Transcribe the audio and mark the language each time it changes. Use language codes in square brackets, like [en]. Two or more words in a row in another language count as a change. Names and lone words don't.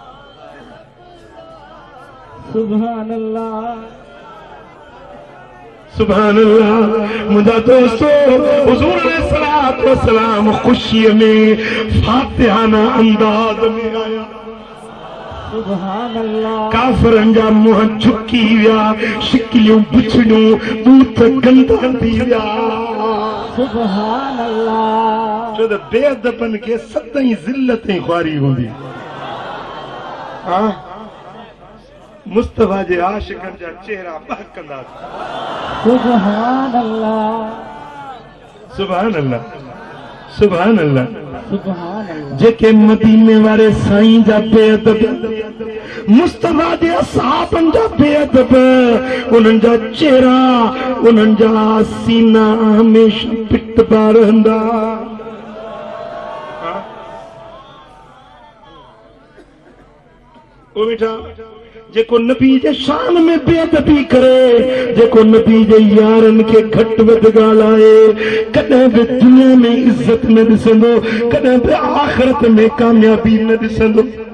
[ar] سبحان الله، سبحان الله. [sd] मुझा दोस्तों हुजूर [ar] عليه الصلاة والسلام [sd] खुशी में फातिहाना अंदाज में आया। [ar] سبحان الله. [sd] काफरन जा मुंह झुकी विया, शिकलियूं बुछड़ियूं बूथ गंदा थी विया। [ar] سبحان الله. [sd] छो त बेअदबन खे सदाई ज़िल्लत ख़्वारी हूंदी। हाँ मुस्तफा जे आशिकन जा चेहरा बहकंदा। [ar] سبحان الله. سبحان الله. سبحان الله. سبحان الله. [sd] जेके मदीने वाले साईं जा बेअदब, मुस्तफा जे असहाबन जा बेअदब, उन्हनि जा चेहरा, उन्हनि जा सीना हमेशा पिटबा रहंदा। ओ बेटा जेको नबी जे शान में बेअदबी करे, जेको नबी जे यारन के घट वध ॻाल्हाए, कॾहिं बि दुनिया में इज्जत न ॾिसंदो, कॾहिं बि आख़िरत में कामयाबी न ॾिसंदो।